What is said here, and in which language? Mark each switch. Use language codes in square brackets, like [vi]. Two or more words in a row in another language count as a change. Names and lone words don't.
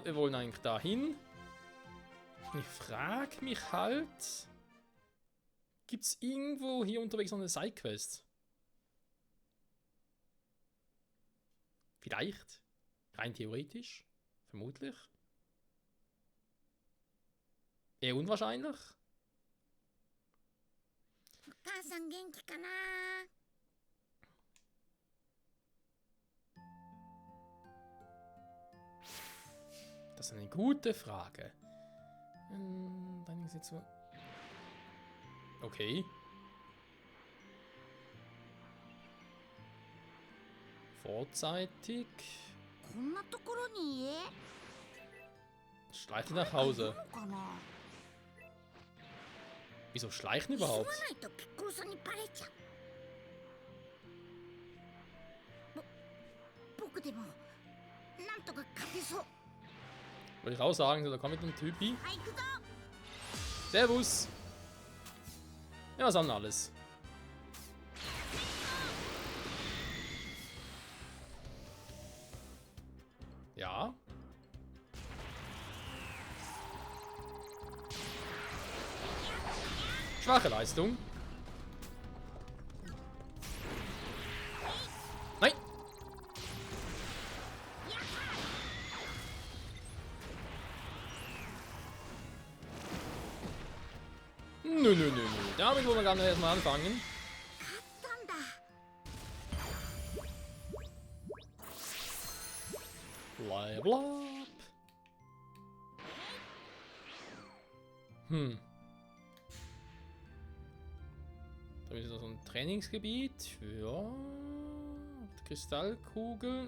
[de] Wir wollen eigentlich dahin. Ich frage mich halt, gibt es irgendwo hier unterwegs noch eine Sidequest? Vielleicht. Rein theoretisch. Vermutlich. Eher unwahrscheinlich. [ja] お母さん元気かな。 [de] Das ist eine gute Frage. Dann ist jetzt so. Okay. Vorzeitig. [ja] こんなところに家。 [de] Schleichen nach Hause. [ja] いるのかな。 [de] Wieso schleichen [ja] 急が [de] überhaupt? [ja] ないとピッコロさんにバレちゃう。僕でもなんとか勝てそう。 [de] Wollte ich auch sagen, so, da kommt mit dem Typi. [ja] はい、行くぞ。 [de] Servus! Ja, was haben wir alles? Ja. Schwache Leistung. Nein! Nö. Damit wollen wir gar nicht erstmal anfangen. [ja] 勝ったんだ。 [en] Level up. [de] Da ist so ein Trainingsgebiet für Kristallkugeln.